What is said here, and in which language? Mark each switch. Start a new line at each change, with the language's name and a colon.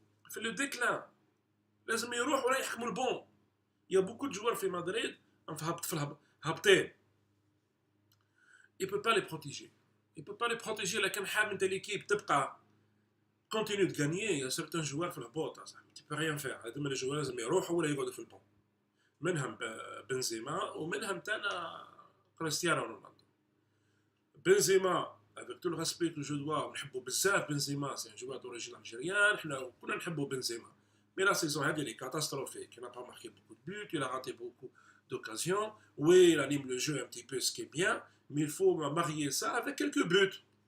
French: Fait le déclin.
Arabic: لازم يروح ولا يحكموا البون.
French: Il y a beaucoup de joueurs
Arabic: في مدريد في هابطين.
French: Il peut pas les protéger. Il peut pas les protéger
Arabic: لكن حاب انت
French: l'équipe
Arabic: تبقى
French: continue de gagner. Il y a certains joueurs
Arabic: في الهبوط
French: tu peux rien faire.
Arabic: هذوما
French: les joueurs
Arabic: لازم يروحوا ولا يقعدوا في البون. منهم بنزيما ومنهم تانا كريستيانو رونالدو.
French: بنزيما avec tout le respect que je dois
Arabic: نحبه بزاف
French: بنزيما c'est un joueur d'origine algérienne.
Arabic: حنا كلنا نحبوا
French: بنزيما. Mais la saison elle est catastrophique. Il n'a pas marqué beaucoup de buts, il a raté beaucoup d'occasions. Oui, il anime le jeu un petit peu, ce qui est bien, mais il faut marier ça avec quelques buts.